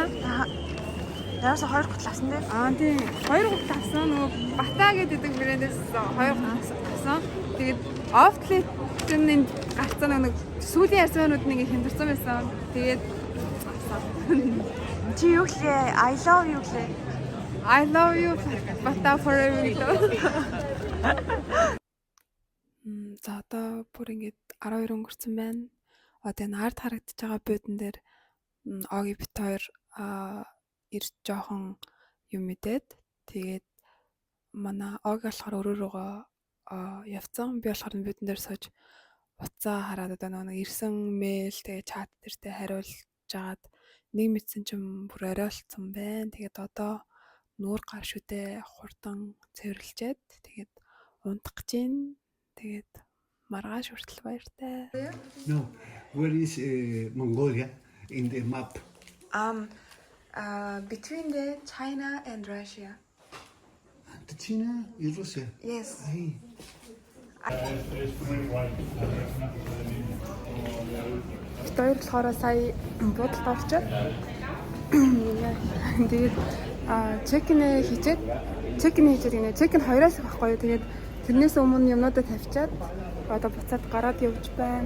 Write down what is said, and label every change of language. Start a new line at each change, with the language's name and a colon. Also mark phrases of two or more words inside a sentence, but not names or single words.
Mongolian: Яраас 2 гутал авсан дээ? Тийм. 2 гутал авсан. Нөгөө Бата гэдэг брэндээс 2 гутал авсан. Тэгээд Outlet-ийн гарцсан нэг сүүлийн арсанууд нэг хямдэрсэн байсан. Тэгээд Чи юу гэлээ?
English: I love you
Mongolian: гэлээ.
English: I love you Bata forever.
Mongolian: За одоо бүр ингээд 12 өнгөрцөн байна. Одоо энэ ард харагдаж байгаа буудан дээр оги бит хоёр ирж жоохон юм мэдээд тэгээд манай оги болохоор өрөөрөөгөө явцсан. Би болохоор буудан дээр сууж утсаа хараад одоо нэг ирсэн мэйл тэгээ чат дээртэй хариулж жагаад нэг мэдсэн чинь бүр оройлцсон байна. Тэгээд одоо нүүр гар шүдээ хурдан цэвэрлжээд тэгээд унтах гэж байна. Тэгээд маргааш хүртэл баяртай.
English: No, where is Mongolia in the map? Between the China and Russia. The China is Russia. Yes. Ay.
Mongolian: Хоёр болохоор сая буудалд орчоод тэгээд чекин хийчээд гинэ. Чекин 2-аас их байхгүй юу. Тэгээд тэрнээс өмнө юмнуудаа тавьчаад одоо буцаад гараад явж байна.